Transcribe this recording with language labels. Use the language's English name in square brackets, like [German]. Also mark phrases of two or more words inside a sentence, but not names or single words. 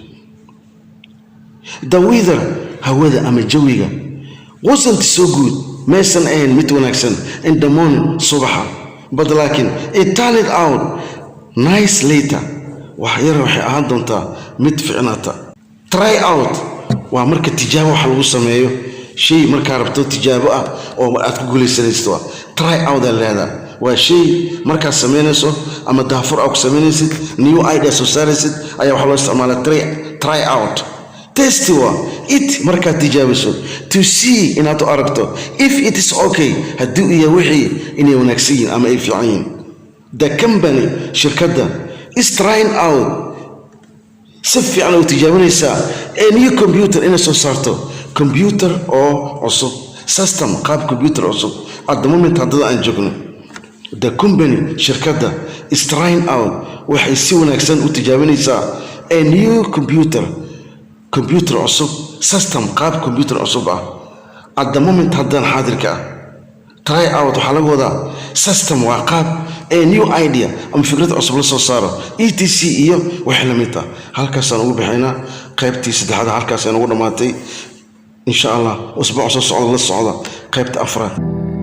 [English] The weather [Somali] hawada ama jawiga [English] wasn't so good [Somali] maysan ahayn mid wanaagsan [English] in the morning [Somali] subaxa but laakin [English] it turned out nice later [Somali] waxay ahaan doontaa mid ficnaata. [English] Try out [Somali] waa marka tijaabo wax lagu sameeyo shay marka rabto tijaabo ah oo aad ku guuleysanayso. [English] Try out [Somali] leedahay waa shay marka sameynayso ama daafur aad ku sameynaysid [English] new idea [Somali] soo saaraysid ayaa wax loo isticmaalaa [English] try out. Test it [Somali] marka tijaabiso [English] to see [Somali] inaad aragto [English] if it is okay [Somali] haduu iyo wixii inay wanaagsan yihiin ama ay fiican yihiin. [English] The company [Somali] shirkadda [English] is trying out [Somali] si fiican u tijaabinaysaa [English] a new computer [Somali] inay soo saarto computer oo cusub system qaab computer cusub [English] at the moment [Somali] haddii aan joogno. [English] The company [Somali] shirkadda [English] is trying out [Somali] waxay si wanaagsan u tijaabinaysaa [English] a new computer [Somali] cusub system qaab computer cusub [English] at the moment [Somali] haddaan xaadirka [English] try out [Somali] waxaa laga wadaa system waa qaab [English] a new idea [Somali] ama fikrad cusub la soo saaro etc iyo wax la mid ah. halkaas aan ugu bixinaa qaybtii saddexaad halkaas aan ugu dhamaatay [Arabic] إن شاء الله [Somali] usbuuc soo socda la socda qaybta afraad.